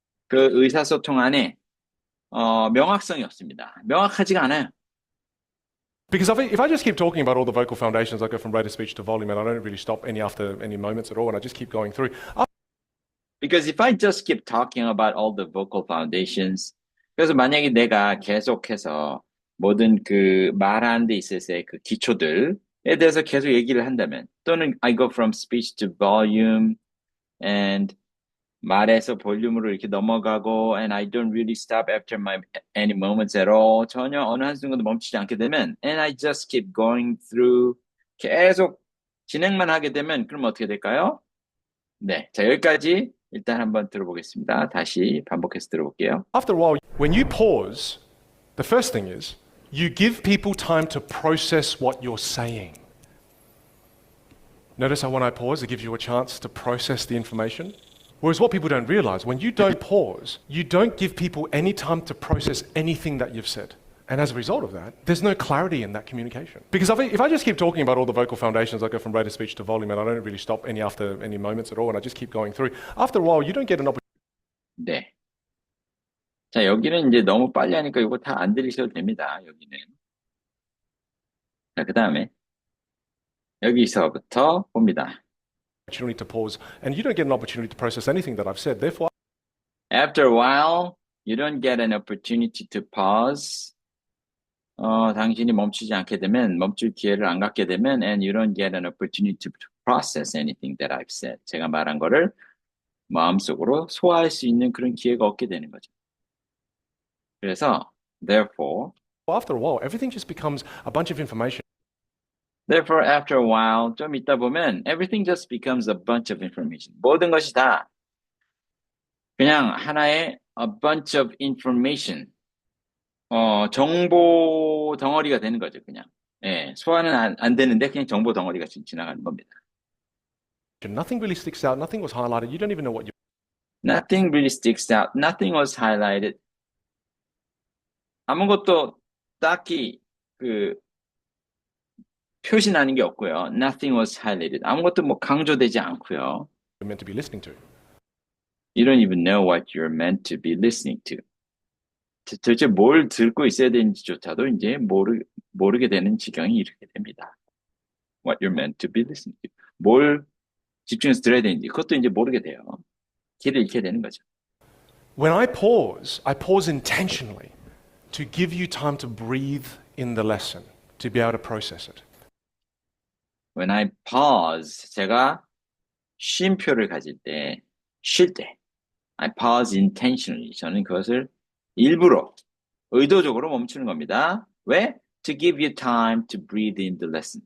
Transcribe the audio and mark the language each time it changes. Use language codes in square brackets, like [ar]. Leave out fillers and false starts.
[ko] 그 의사소통 안에 명확성이 없습니다. 명확하지가 않아요. [en] Because if I just keep talking about all the vocal foundations, I go from rate of speech to volume, and I don't really stop after any moments at all, and I just keep going through. Because if I just keep talking about all the vocal foundations, [ko] 그래서 만약에 내가 계속해서 모든 그 말하는 데 있어서의 그 기초들에 대해서 계속 얘기를 한다면, 또는 [en] I go from speech to volume, and [ko] 말에서 볼륨으로 이렇게 넘어가고 [en] and I don't really stop after any moments at all. [ko] 전혀 어느 한순간도 멈추지 않게 되면 [en] and I just keep going through [ko] 계속 진행만 하게 되면 그럼 어떻게 될까요? 네, 자 여기까지 일단 한번 들어보겠습니다. 다시 반복해서 들어볼게요. [en] After a while, when you pause, the first thing is you give people time to process what you're saying. Notice how when I pause, it gives you a chance to process the information. Whereas what people don't realize, when you don't pause, you don't give people any time to process anything that you've said. And as a result of that, there's no clarity in that communication. Because if I just keep talking about all the vocal foundations, I go from rate of speech to volume, and I don't really stop after any moments at all, and I just keep going through. After a while, you don't get an opportunity. [ko] 네. 자, 여기는 이제 너무 빨리 하니까 이거 다 안 들리셔도 됩니다. 여기는. 자, 그 다음에 여기서부터 봅니다. [en] To pause, and you don't get an opportunity to process anything that I've said. Therefore, After a while, you don't get an opportunity to pause. [ko] 당신이 멈추지 않게 되면, 멈출 기회를 안 갖게 되면, [en] and you don't get an opportunity to process anything that I've said. [ko] 제가 말한 거를 마음속으로 소화할 수 있는 그런 기회가 없게 되는 거죠. 그래서, [en] After a while, everything just becomes a bunch of information. therefore, after a while, [ko] 좀 있다 보면, [en] everything just becomes a bunch of information. [ko] 모든 것이 다 그냥 하나의 [en] a bunch of information. [ko] 정보 덩어리가 되는 거죠, 그냥. 예, 소화는 안 되는데 그냥 정보 덩어리가 지나가는 겁니다. [en] Nothing really sticks out. Nothing was highlighted. You don't even know what you. Nothing really sticks out. Nothing was highlighted. [ko] 아무것도 딱히 그 표시나는 게 없고요. [en] Nothing was highlighted. [ko] 아무것도 뭐 강조되지 않고요. [en] You're meant to be listening to. You don't even know what you're meant to be listening to. [ko] 도대체 뭘 듣고 있어야 되는지조차도 이제 모르게 되는 지경이 이렇게 됩니다. [en] What you're meant to be listening to. [ko] 뭘 집중해서 들어야 되는지 그것도 이제 모르게 돼요. 길을 잃게 되는 거죠. [en] When I pause intentionally to give you time to breathe in the lesson, to be able to process it. When I pause, [ko] 제가 쉼표를 가질 때, 쉴 때, [en] I pause intentionally. [ko] 저는 그것을 일부러, 의도적으로 멈추는 겁니다. 왜? [en] To give you time to breathe in the lesson.